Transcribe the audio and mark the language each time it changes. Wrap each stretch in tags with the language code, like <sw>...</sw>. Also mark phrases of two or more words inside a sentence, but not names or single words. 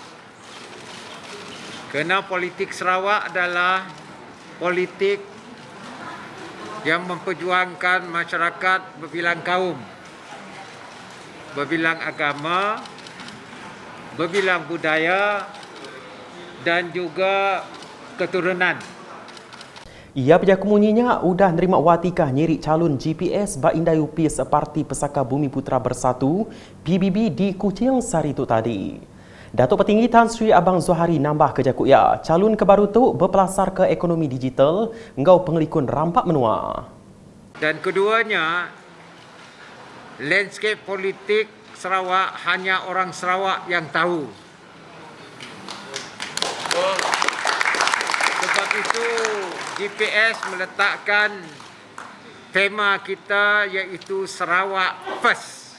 <ms>Kerana politik Sarawak adalah politik yang memperjuangkan masyarakat berbilang kaum, berbilang agama, berbilang budaya dan juga keturunan.</ms> <iba>Ia berjakumunyinya udah nerima watikah nyirik calon GPS bak indai upis Parti Pesaka Bumi Putra Bersatu PBB di Kuching Sari itu tadi. Datuk Petinggi Tan Sri Abang Zohari nambah kejakut ya, calon kebaru tu berpelasar ke ekonomi digital engkau pengelikun rampak menua.</iba> <ms>Dan keduanya, landscape politik Sarawak hanya orang Sarawak yang tahu. Sebab itu GPS meletakkan tema kita iaitu Sarawak First.</ms>